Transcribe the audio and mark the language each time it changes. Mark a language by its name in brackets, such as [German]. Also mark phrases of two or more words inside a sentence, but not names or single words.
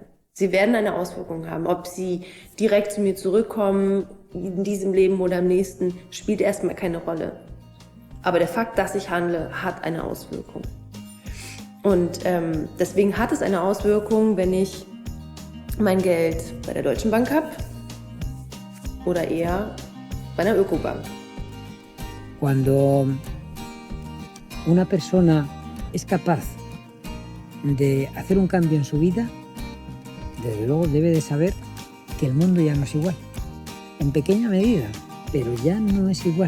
[German] Sie werden eine Auswirkung haben. Ob sie direkt zu mir zurückkommen, in diesem Leben oder im nächsten, spielt erstmal keine Rolle. Aber der Fakt, dass ich handle, hat eine Auswirkung. Und deswegen hat es eine Auswirkung, wenn ich mein Geld bei der Deutschen Bank habe oder eher bei einer Ökobank. [Spanish] Cuando una persona es capaz de hacer un cambio en su vida, desde luego debe de saber que el mundo ya no es igual. En pequeña medida, pero ya no es igual.